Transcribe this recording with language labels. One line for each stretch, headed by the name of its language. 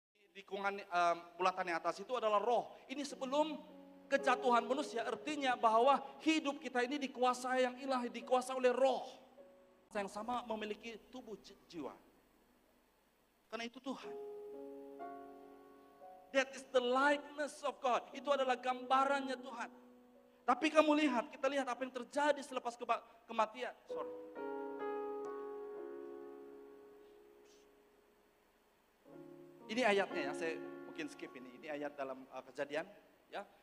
Malay: Lingkungan bulatan yang atas itu adalah roh. Ini sebelum kejatuhan manusia, artinya bahwa hidup kita ini dikuasai yang ilahi, dikuasai oleh roh. Yang sama memiliki tubuh jiwa. Karena itu Tuhan.
English: That is the likeness of God.
Malay: Itu adalah gambarannya Tuhan. Tapi kamu lihat, kita lihat apa yang terjadi selepas kematian. Ini ayatnya ya, saya mungkin skip ini. Ini ayat dalam Kejadian, ya.